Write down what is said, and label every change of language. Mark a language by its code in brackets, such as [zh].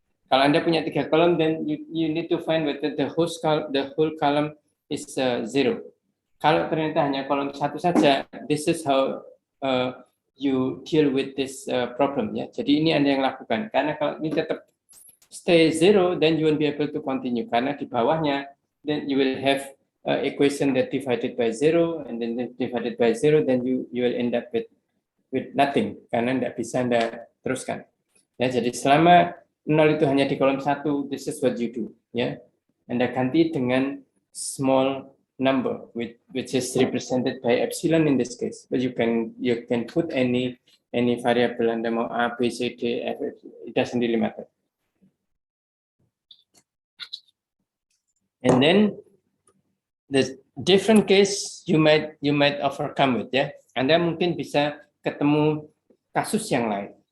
[id] Kalau Anda punya 3 kolom, [en] then you need to find whether the whole column is 0. [id] Kalau ternyata hanya kolom 1 saja, [en] this is how you deal with this problem ya. [id] Jadi ini Anda yang lakukan. Karena kalau ini tetap [en] stay 0, then you won't be able to continue. [id] Karena di bawahnya, [en] then you will have equation that divided by 0, and then divided by 0, then you will end up with nothing. [id] Karena tidak bisa Anda teruskan. Ya, jadi selama 0 itu hanya di kolom 1, [en] this is what you do. [id] Ya, Anda ganti dengan [en] small number, which is represented by epsilon in this case. But you can put any variable [id] Anda mau [en] A, B, C, D, F, it doesn't really matter. And then the different case you might overcome with ya. [id] Anda mungkin bisa ketemu kasus yang lain.